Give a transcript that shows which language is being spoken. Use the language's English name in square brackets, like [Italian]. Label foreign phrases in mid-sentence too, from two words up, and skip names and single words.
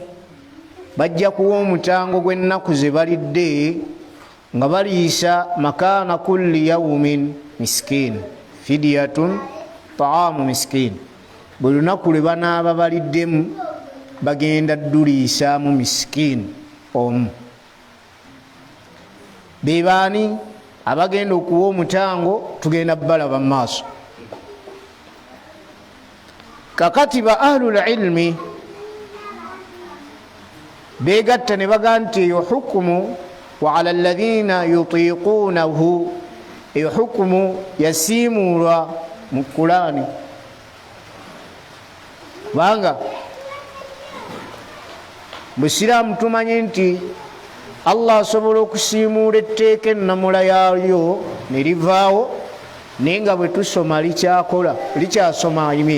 [Ganda] bajja kuwa omutango gw'ennaku ze balidde nga baliisa makaana [Arabic] كل يوم مسكين فدية طعام مسكين [Ganda] buli lunaku lwe banaaba baliddemu bagenda dduliisaamu miskin omu be baani abagenda okuwa omutango tugenda balaba mu maaso kakati ba [Arabic] أهل العلم [Ganda] begatta ne baga nti eyo hukumu [Arabic] وعلى الذين يطيقونه [Ganda] eyo hukumu yasiimulwa mu Qur'ani banga busiraamu tumanye nti Allah asobola okusiimuula etteeka ennamula yaalyo ne livaawo naye nga bwe tusoma likyasoma